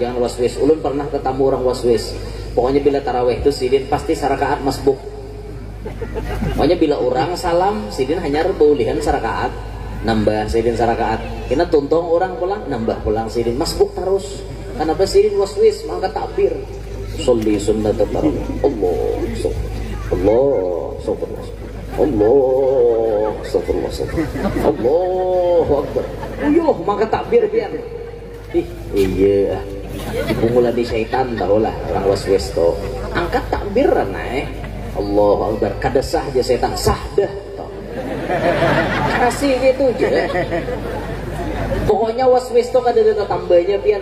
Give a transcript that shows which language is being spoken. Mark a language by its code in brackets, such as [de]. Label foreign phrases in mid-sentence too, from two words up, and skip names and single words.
[bjn] Jangan waswis. Ulun pernah ketemu orang waswis. Pokoknya bila tarawih itu sidin pasti sarakaat masbuk. Pokoknya bila orang salam sidin hanya rebaulihan sarakaat. Nambah sidin sarakaat. Kena tuntung orang pulang nambah pulang sidin masbuk terus. Kenapa sidin waswis mangkat takbir. [ar] Sholli sunnat tarawih. Allah Allahu Akbar. [bjn] Uyuh maka takbir pian. Iya. Dibungulan di syaitan tahulah orang waswis to. Angkat takbir naik. [ar] Allahu Akbar. [bjn] Kada sah aja setan sah dah. Kasih gitu aja. Pokoknya waswis to kada ada tambahnya pian.